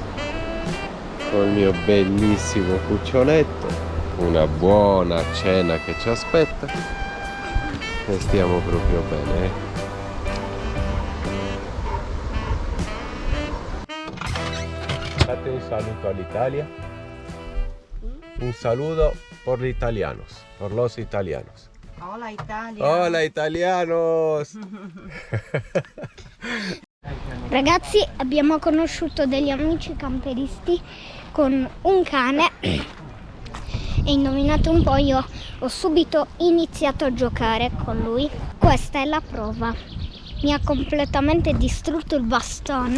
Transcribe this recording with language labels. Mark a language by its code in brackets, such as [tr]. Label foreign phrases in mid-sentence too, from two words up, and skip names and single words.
[it] Con il mio bellissimo cuccionetto, una buona cena che ci aspetta e stiamo proprio bene. date un saluto all'Italia. [es] Un saludo por los italianos, por los italianos. Hola Italia. Hola italianos! [it] Ragazzi, abbiamo conosciuto degli amici camperisti con un cane e indovinate un po', io ho subito iniziato a giocare con lui. Questa è la prova. Mi ha completamente distrutto il bastone.